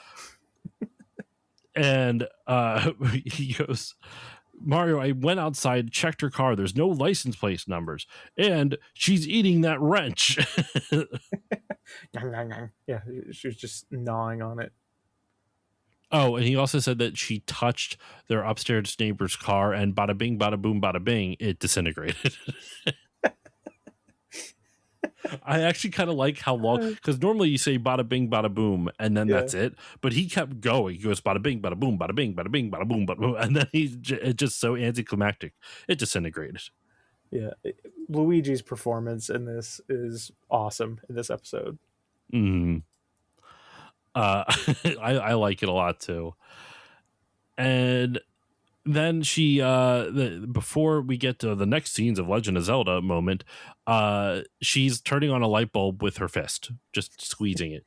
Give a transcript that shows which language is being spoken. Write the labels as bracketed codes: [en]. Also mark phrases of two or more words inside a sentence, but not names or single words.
[en] And he goes, Mario, I went outside, checked her car, there's no license plate numbers, and she's eating that wrench. Yeah, she was just gnawing on it. Oh, and he also said that she touched their upstairs neighbor's car, and bada bing, bada boom, bada bing, it disintegrated. I actually kind of like how long, because normally you say bada bing, bada boom, and then that's it. But he kept going. He goes bada bing, bada boom, bada bing, bada bing, bada boom, bada boom, and then it's just so anticlimactic. It disintegrated. Yeah, Luigi's performance in this is awesome in this episode. I like it a lot too. And then she before we get to the next scenes of Legend of Zelda moment, she's turning on a light bulb with her fist, just squeezing it.